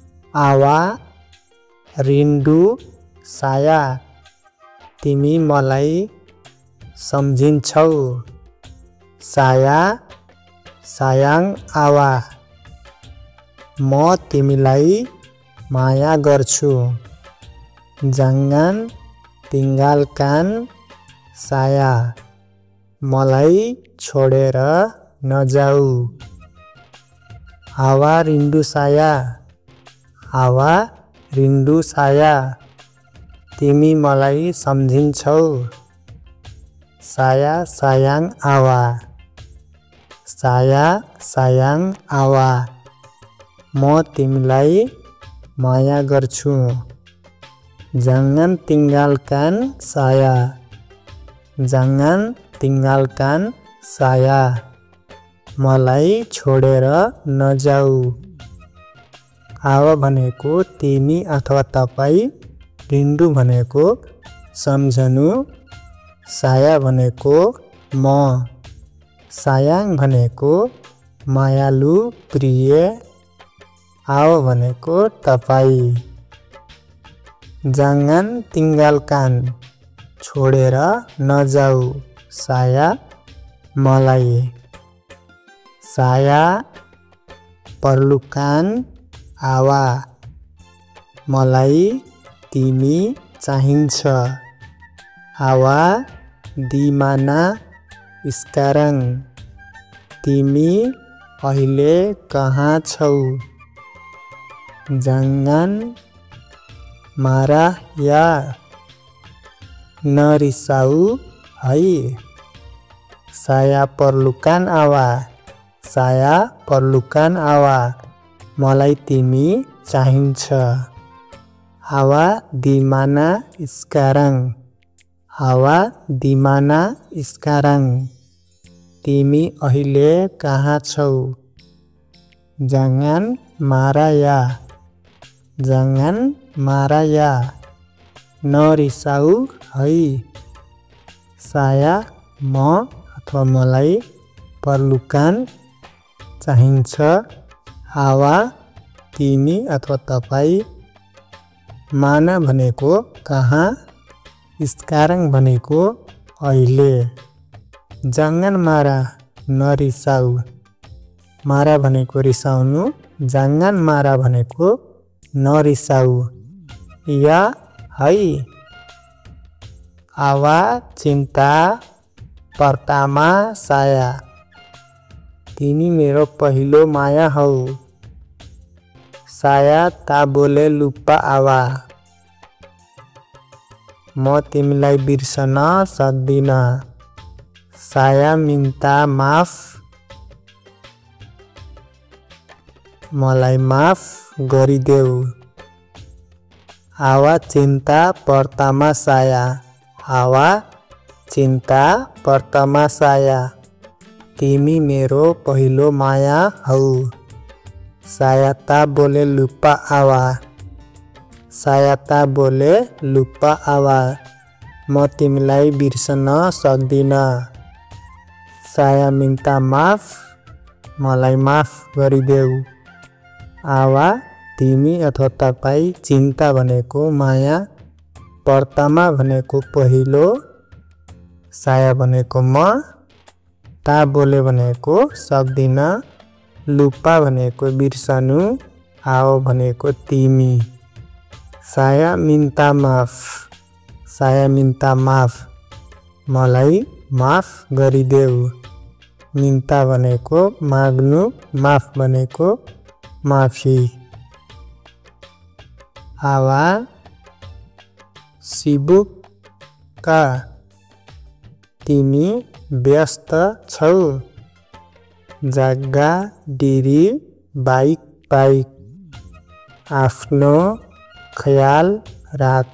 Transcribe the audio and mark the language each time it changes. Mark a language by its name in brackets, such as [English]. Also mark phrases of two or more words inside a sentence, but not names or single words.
[Malay] awak rindu saya [Nepali] तिमी मलाई सम्झिन्छौ। [Malay] saya sayang awak [Nepali] म तिमीलाई माया गर्छु। [Malay] jangan tinggalkan saya [Nepali] मलाई छोडेर नजाऊ। [Malay] awak rindu saya awak rindu saya [Nepali] तिमी मलाई सम्झिन्छौ। [Malay] saya sayang awak saya sayang awak [Nepali] म तिमीलाई माया गर्छु। [Malay] jangan tinggalkan saya jangan tinggalkan saya [Nepali] मलाई छोडेर नजाऊ। आवा भनेको तिमी अथवा तपाई, रिन्डु भनेको सम्झनु, साया भनेको म, सायाङ भनेको मायालु प्रिय, आवा भनेको तपाई। [Malay] jangan tinggalkan [Nepali] छोडेर नजाऊ साया मलाई। [Malay] saya perlukan awak [Nepali] मलाई तिमी चाहिन्छ। [Malay] awak di mana sekarang [Nepali] तिमी अहिले कहाँ छौ। [Malay] jangan marah ya [Nepali] नरिसाऊ है। [Malay] saya perlukan awak saya perlukan awak [Nepali] मलाई तिमी चाहिन्छ। [Malay] awak di mana sekarang awak di mana sekarang [Nepali] तिमी अहिले कहाँ छौ। [Malay] jangan marah ya jangan marah ya [Nepali] नरिसाऊ है। saya म अथवा मलाई perlukan चाहिन्छ। आवा तिमी अथवा तपाई, माना भनेको कहाँ, sekarang भनेको अहिले। [Malay] jangan marah [Nepali] नरिसाऊ मारा भनेको रिसाउनु, [Malay] jangan marah [Nepali] भनेको नरिसाऊ। या है [Malay] awak cinta pertama saya [Nepali] तिमी मेरो पहिलो माया हौ। [Malay] saya tak boleh lupa awak [Nepali] म तिमीलाई बिर्सन सक्दिन। [Malay] saya minta maaf [Nepali] मलाई माफ गरिदेऊ। [Malay] awak cinta pertama saya awak cinta pertama saya [Nepali] तिमी मेरो पहिलो माया हौ। [Malay] saya tak boleh lupa awak saya tak boleh lupa awak [Nepali] म तिमीलाई बिर्सन सक्दिन। [Malay] saya minta maaf [Nepali] मलाई माफ गरिदेऊ। आवा तिमी अथवा तपाई, चिन्ता भनेको माया, pertama भनेको पहिलो, saya भनेको म, [Malay] tak boleh [Nepali] भनेको सक्दिन, lupa भनेको बिर्सनु, आओ भनेको तिमी। [Malay] saya minta maaf saya minta maaf [Nepali] मलाई माफ गरिदेऊ। minta भनेको माग्नु, माफ भनेको माफी। [Malay] awak sibuk kah [Nepali] तिमी व्यस्त छौ। [Malay] jaga diri baik-baik [Nepali] आफ्नो ख्याल राख।